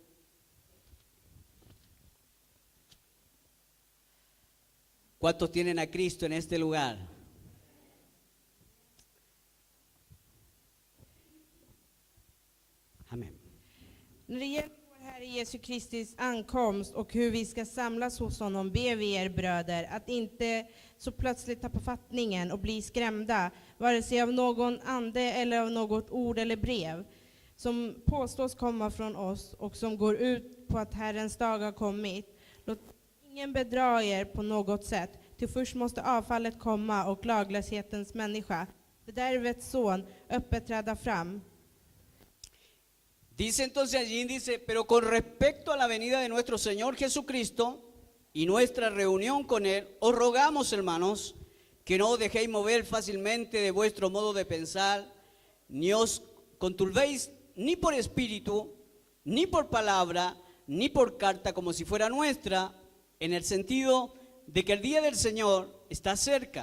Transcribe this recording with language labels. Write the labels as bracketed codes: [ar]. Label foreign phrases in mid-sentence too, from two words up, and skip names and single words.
[es] ¿Cuántos tienen a Cristo en este lugar? Amén. [sv] När det gäller vår Herre Jesu Kristi ankomst och hur vi ska samlas hos honom ber vi er bröder att inte så plötsligt tappa fattningen och bli skrämda, vare sig av någon ande eller av något ord eller brev som påstås komma från oss och som går ut på att Herrens dag har kommit. Låt ingen bedra er på något sätt, till först måste avfallet komma och laglöshetens människa, fördärvets son, öppet träda fram. [es] Dice entonces allí, dice, pero con respecto a la venida de nuestro Señor Jesucristo y nuestra reunión con Él, os rogamos, hermanos, que no os dejéis mover fácilmente de vuestro modo de pensar, ni os conturbéis ni por espíritu, ni por palabra, ni por carta como si fuera nuestra, en el sentido de que el día del Señor está cerca.